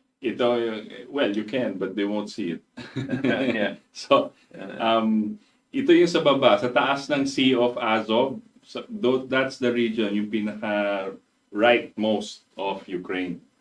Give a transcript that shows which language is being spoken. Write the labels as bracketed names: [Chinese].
[English] Ito, well, you can, but they won't see it. Yeah. [Filipino] So, ito yung sa baba, sa taas ng Sea of Azov. [English] So, that's the region, [Filipino] yung pinaka [English] rightmost of Ukraine.